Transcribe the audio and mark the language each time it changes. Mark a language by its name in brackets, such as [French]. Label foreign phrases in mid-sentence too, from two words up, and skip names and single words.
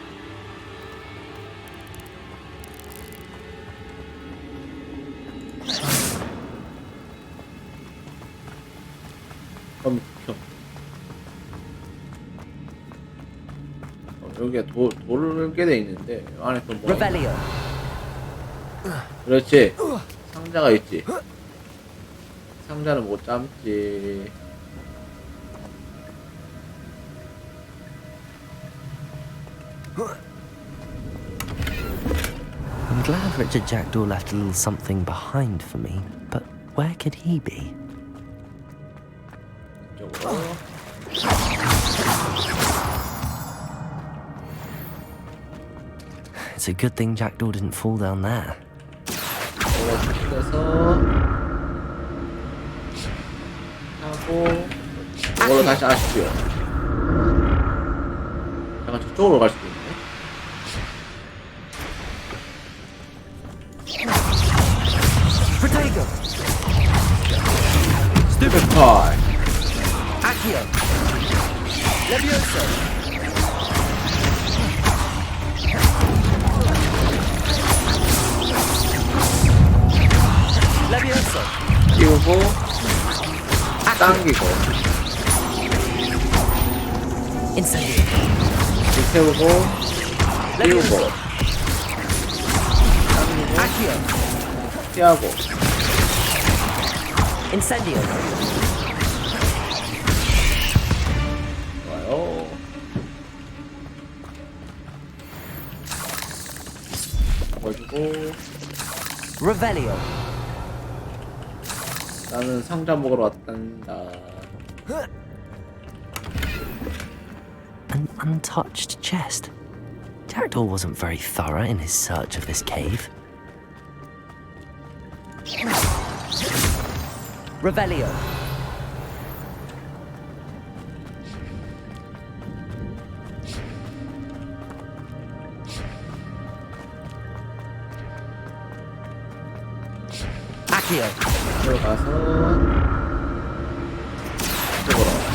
[Korean] 거미 켜. 여기에 돌게 돼 있는데 안에 또 뭐? 그렇지. 상자가 있지. 상자는 못 참지. [English] I'm glad Richard Jackdaw left a little something behind for me, but where could he be? It's a good thing Jackdaw didn't fall down there. [Korean] 하고 이걸로 다시 아시죠? 약간 저쪽으로 갈 수도 있네. Protego! Stupid pie! Accio! Levioso! Levioso! 띄우고 당기고 Incendio! 불태우고 띄우고 Accio! 피하고 Incendio! 좋아요. 먹어주고 Revelio! 나는 상자 먹으러 왔단다. [English] An untouched chest. Jackdaw wasn't very thorough in his search of this cave. [Korean] Revelio. Accio. 들어가서 이쪽으로.